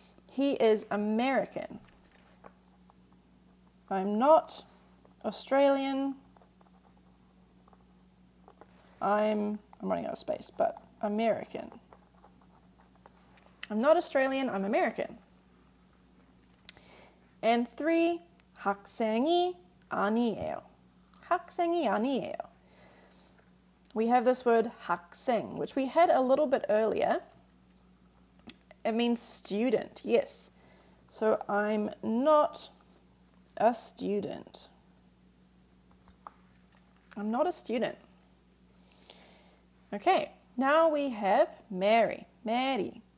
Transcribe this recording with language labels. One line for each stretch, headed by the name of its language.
English: He is American. I'm not Australian. I'm running out of space, but American. I'm not Australian, I'm American. And 3,
Korean: 학생이 아니에요. 학생이 아니에요.
English: We have this word 학생, which we had a little bit earlier. It means student, yes. So I'm not a student. I'm not a student. Okay, now we have Mary. Mary.